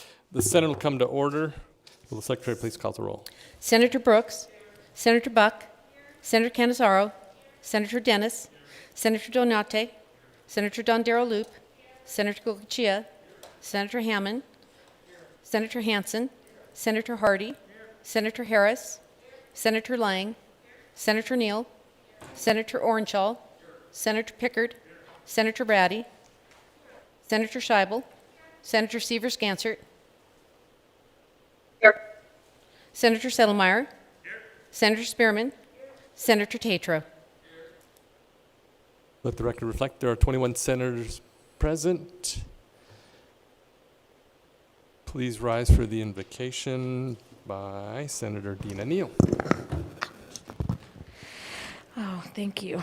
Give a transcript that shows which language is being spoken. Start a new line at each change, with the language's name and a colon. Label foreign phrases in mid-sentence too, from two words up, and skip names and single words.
English: The Senate will come to order. Will the Secretary please call the roll? Senator Brooks, Senator Buck, Senator Canizaro, Senator Dennis, Senator Donate, Senator Dondero Loop, Senator Gochia, Senator Hammond, Senator Hansen, Senator Hardy, Senator Harris, Senator Lang, Senator Neal, Senator Orenshaw, Senator Pickard, Senator Brady, Senator Scheibel, Senator Sievers-Gansert, Senator Settlemeyer, Senator Spearman, Senator Tatro. Let the record reflect there are 21 senators present. Please rise for the invocation by Senator Dina Neal. Oh, thank you.